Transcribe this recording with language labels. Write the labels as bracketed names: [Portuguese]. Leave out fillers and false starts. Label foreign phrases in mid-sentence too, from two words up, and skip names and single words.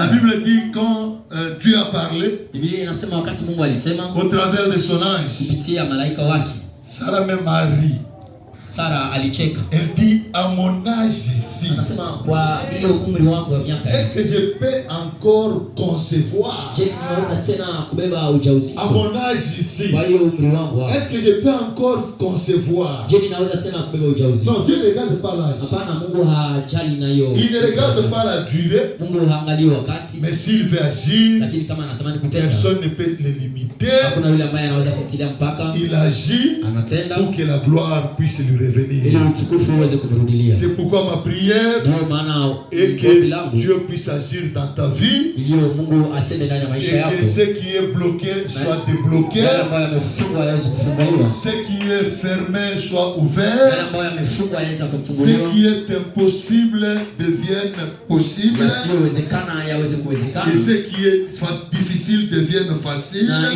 [French] la Bible dit quand Dieu a parlé, [Swahili] Biblia inasema wakati Mungu alisema [French] au travers de son ange, [Swahili] kupitia malaika wake, [French] Sarah même a ri. [Swahili] Sarah alicheka. [French] Elle dit à mon âge ici, [Swahili] anasema kwa hiyo umri wangu wa miaka, [French] est-ce que je peux encore concevoir? [Swahili] Je, naweza tena kubeba ujauzito? [French] À mon âge ici, [Swahili] kwa hiyo umri wangu, [French] est-ce que je peux encore concevoir? [Swahili] Je, naweza tena kubeba ujauzito? [French] Non, Dieu ne regarde pas l'âge. [Swahili] Hapana, Mungu hajali na hiyo. [French] Il ne regarde pas la durée. [Swahili] Mungu haangalii wakati. [French] Mais s'il veut agir, [Swahili] lakini kama anatamani kutenda, [French] personne ne peut le limiter. [Swahili] Hakuna yule ambaye anaweza kumtilia mpaka. [French] Il agit [Swahili] anatenda [French] pour que la gloire puisse lui revenir. C'est pourquoi ma prière est que Dieu puisse agir dans ta vie et que ce qui est bloqué soit débloqué, ce qui est fermé soit ouvert, ce qui est impossible devienne possible et ce qui est difficile devienne facile.